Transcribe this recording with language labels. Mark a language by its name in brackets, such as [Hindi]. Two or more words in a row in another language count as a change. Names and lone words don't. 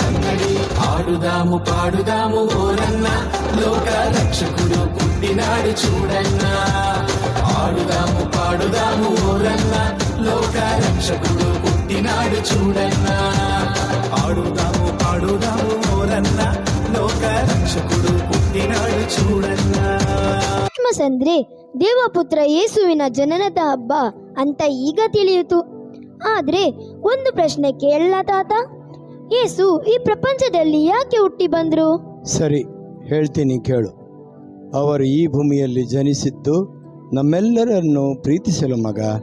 [Telugu] ఆడుదాము పాడుదాము ఓరన్న లోక రక్షకుడు పుట్టినాడు చూడన్నా ఆడుదాము పాడుదాము ఓరన్న లోక రక్షకుడు పుట్టినాడు చూడన్నా ఆడుదాము పాడుదాము ఓరన్న లోక రక్షకుడు పుట్టినాడు చూడన్నా [Kannada] ಕ್ರಿಸ್ಮಸ್ ದೇವಪುತ್ರ ಯೇಸುವಿನ ಜನನದ ಹಬ್ಬ ಅಂತ ಈಗ ತಿಳಿಯಿತು. ಆದ್ರೆ ಒಂದು ಪ್ರಶ್ನೆ ಕೇಳಲ್ಲ ತಾತ, ಯೇಸು ಈ ಪ್ರಪಂಚದಲ್ಲಿ ಯಾಕೆ ಹುಟ್ಟಿ ಬಂದ್ರು? ಸರಿ, ಹೇಳ್ತೀನಿ ಕೇಳು. ಅವರು ಈ ಭೂಮಿಯಲ್ಲಿ ಜನಿಸಿದ್ದು ನಮ್ಮೆಲ್ಲರನ್ನು ಪ್ರೀತಿಸಲು ಮಗ.